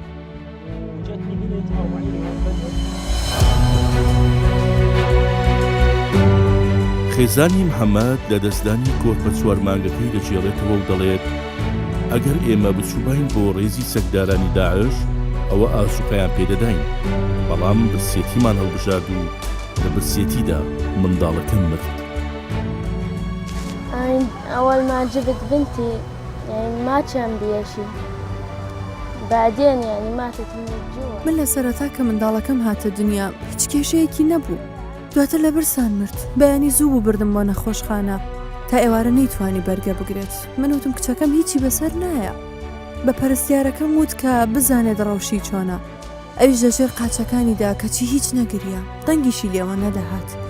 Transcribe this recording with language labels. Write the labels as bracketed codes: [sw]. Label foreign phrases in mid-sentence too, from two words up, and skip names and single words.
[ckb] خێزانی محەممەد لە دەستدانی گۆرپە چوارمانگەکەی دەجێڕێتەوە و دەڵێت ئەگەر ئێمە بچووبین بۆ ڕێزی سەکدارانی داعش ئەوە ئاسوقەیان پێدەداین بەڵام برسێتیمان هەڵبژارد و لە برسێتیدا منداڵەکەم مرد. [ar] أول ما جبت بنتي يعني ما كان بيشي بعدين يعني ماتت من الجوع. [ckb] من لە سەرەتا کە منداڵەکەم هاتە دنیا هیچ کێشەیەکی نەبوو دواتر لە برسان مرد بەیانی زوو بوو بردم بۆ نەخۆشخانە تا ئێوارە نەیتوانی بەرگە بگرێت من وتم کچەکەم هیچی بەسەر نایە بە پەرستیارەکەم وت کە بزانێت ڕەوشی چۆنە ئەویش لەژێر قاچەکانیدا کەچی هیچ نەگریە دەنگیشی لێوە نەدەهات